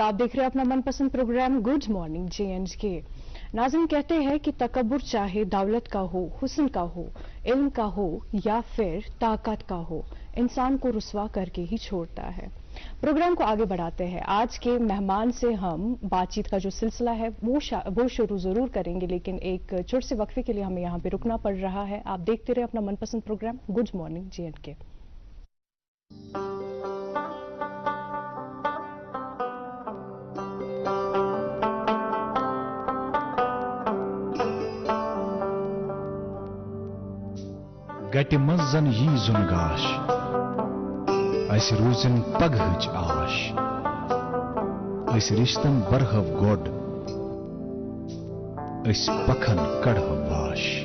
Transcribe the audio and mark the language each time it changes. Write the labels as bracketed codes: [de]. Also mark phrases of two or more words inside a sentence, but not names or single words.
[hi] आप देख रहे हैं अपना मनपसंद प्रोग्राम गुड मॉर्निंग JNK। नाज़रीन, कहते हैं कि तकब्बुर चाहे दौलत का हो, हुस्न का हो, इल्म का हो या फिर ताकत का हो, इंसान को रुसवा करके ही छोड़ता है। प्रोग्राम को आगे बढ़ाते हैं। आज के मेहमान से हम बातचीत का जो सिलसिला है वो शुरू जरूर करेंगे, लेकिन एक छोटे से वक्फे के लिए हमें यहाँ पे रुकना पड़ रहा है। आप देखते रहे अपना मनपसंद प्रोग्राम गुड मॉर्निंग JNK। [ks] गटि मंज जन यी जुन गाश अस रूजन पगहच आश अस रिश्तन बरहव गोड अस पखन कड़हव वाश।